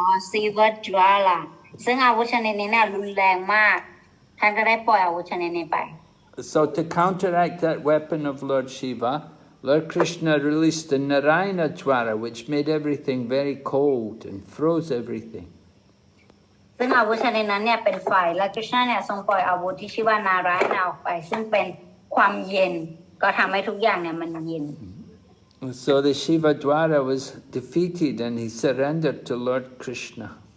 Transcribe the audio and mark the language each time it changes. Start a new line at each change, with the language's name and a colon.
Thai: ศิวะจวาระซึ่งอาวุธชนิดนี้เนี่ยรุนแรงมากท่านก็ได้ปล่อยอาวุธชนิดนี้ไป
English: So to counteract that weapon of Lord Shiva, Lord Krishna released the Narayana Dwara, which made everything very cold and froze everything.
Thai: ซึ่งอาวุธชนิดนั้นเนี่ยเป็นไฟและคริชนาเนี่ยทรงปล่อยอาวุธที่ชื่อว่านารายณออกไปซึ่งเป็นความเย็นก็ทำให้ทุกอย่างเนี่ยมันเย็น
English: So the Shiva Dwara was defeated and he surrendered to Lord Krishna.